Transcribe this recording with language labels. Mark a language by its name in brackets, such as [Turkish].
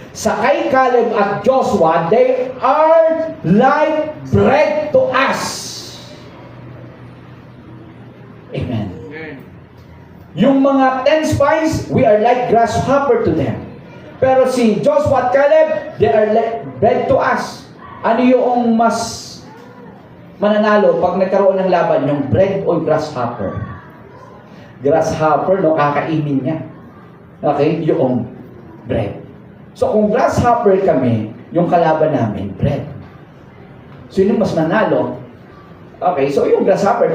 [Filipino] Sa kay Caleb at Joshua, [English] they are like bread to us. Amen. [Filipino] Yung mga 10 spies, [English] we are like grasshopper to them. [Filipino] Pero si Joshua at Caleb, [English] they are like bread to us. [Filipino] Ano yung mas mananalo pag nagkaroon ng laban? Yung bread o grasshopper? Grasshopper, no? Kakainin niya. Okay? Yung bread. So kung grasshopper kami, yung kalaban namin, bread. So yun yung mas manalo. Okay, so yung grasshopper.